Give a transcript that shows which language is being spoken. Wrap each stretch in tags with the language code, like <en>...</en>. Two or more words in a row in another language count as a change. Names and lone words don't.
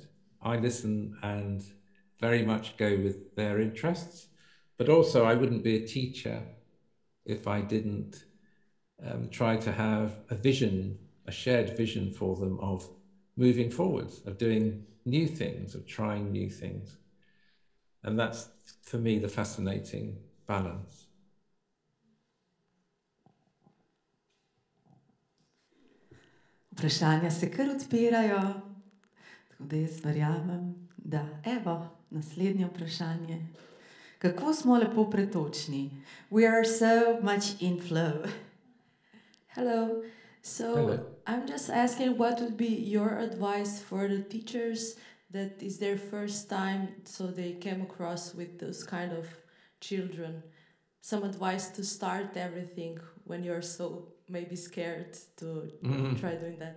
<en>I listen and very much go with their interests, but also I wouldn't be a teacher if I didn't try to have a shared vision for them of moving forwards, of doing new things, of trying new things. And that's, for me, the fascinating balance.</en> <sl>Vprašanja se kar odpirajo, tako da jaz verjamem, da evo, naslednje vprašanje. Kako smo lepo pretočni.</sl> <en>We are so much in flow. Hello. So Hello. I'm just asking what would be your advice for the teachers that is their first time, so they came across with those kind of children. Some advice to start everything when you're so maybe scared to try doing that.</en>